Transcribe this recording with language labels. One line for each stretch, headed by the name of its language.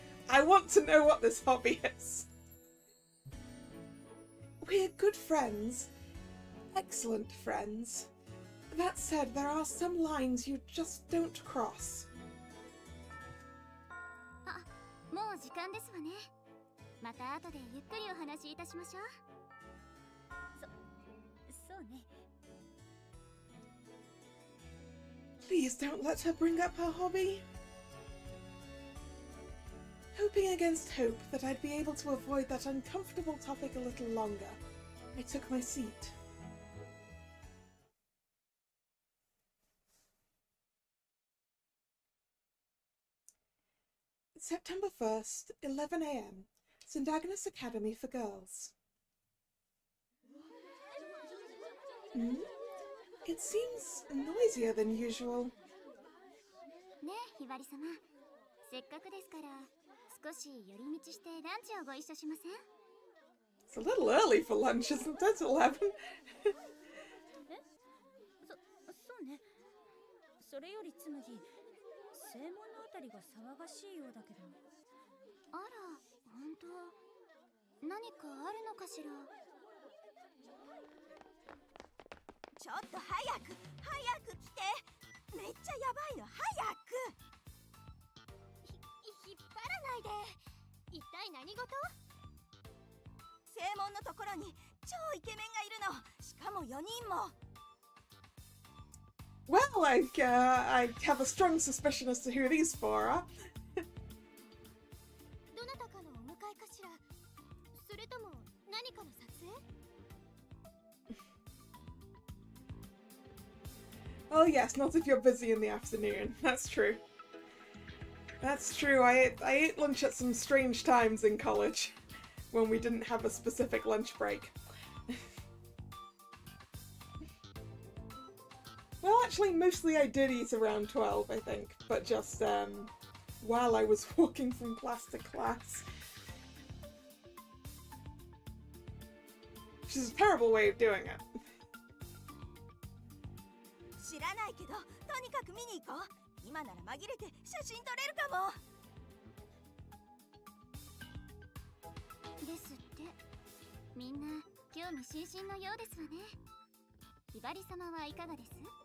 English: I want to know what this hobby is. We're good friends. Excellent friends. That said, there are some lines you just don't cross.
Japanese: あ、もう時間ですわね。また後でゆっくりお話しいたしましょう。そうね。
English: Please don't let her bring up her hobby. Hoping against hope that I'd be able to avoid that uncomfortable topic a little longer, I took my seat. September 1st, 11 a.m. St. Agnes Academy for Girls. It seems noisier than usual.
Japanese: ねえ、ひばり様。せっかくですから、少し寄り道してランチをご一緒しません？
English: It's a little early for lunch, isn't it? 11?
Japanese: そうね。それよりつむぎ、正門のあたりが騒がしいようだけど。あら、本当。何かあるのかしら。ちょっと早く来て。めっちゃやばいの、早く。引っ張らないで。一体何事？正門のところに超イケメンがいるの。しかも4人も。
English: Well, I have a strong suspicion as to who these four are.
Japanese: どなたかのお迎えかしら。それとも何かの撮影？
English: Oh yes, not if you're busy in the afternoon. That's true. That's true. I ate lunch at some strange times in college when we didn't have a specific lunch break. Well, actually, mostly I did eat around 12, I think, but just while I was walking from class to class. Which is a terrible way of doing it.
Japanese: 知らないけど、とにかく見に行こう。今なら紛れて写真撮れるかも。ですって。みんな興味津々のようですわね。ひばり様はいかがです？